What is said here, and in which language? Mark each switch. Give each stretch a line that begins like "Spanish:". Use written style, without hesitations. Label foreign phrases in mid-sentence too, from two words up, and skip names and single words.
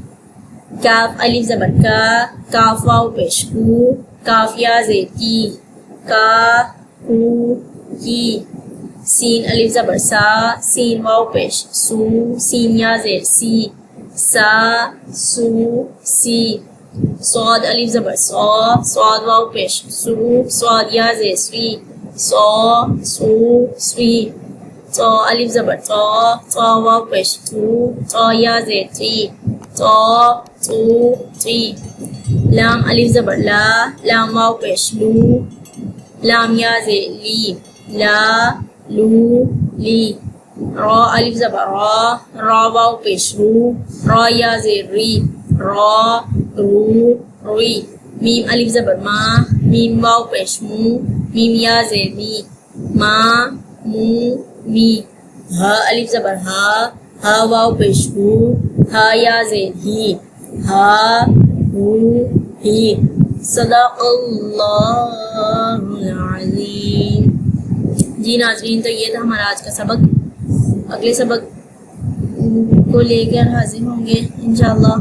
Urdu: کاف الف زبر کا، کاف واؤ پیش کو، کاف یا زیر کی، کا کو کی، سین الف زبر سا، سین واؤ پیش سو، سین یا زیر سی، سا سو سی، صاد الف زبر صا، صاد واؤ پیش سو، صاد یا زیر سوی، صا سو سوی، طا الف زبر طا، طا واؤ پیش تو، طا یا زیر تی، طا تو تی، لام الف زبر لا، لام واؤ پیش لو، لام یا زیر لی، لا لو لی، را الف زبر را، را واؤ پیش رو، را یا زیر ری، را رو روی، میم الف زبر ما، میم واؤ پیش مو، میم یا زیر می، ما مو می ہا الف زبر ہا ہا واو پیش ہو ہا یا زین ہی ہا ہو ہی
Arabic: صدق اللہ العظیم.
Urdu: جی ناظرین تو یہ تھا ہمارا آج کا سبق. اگلے سبق کو لے کر حاضر ہوں گے انشاءاللہ.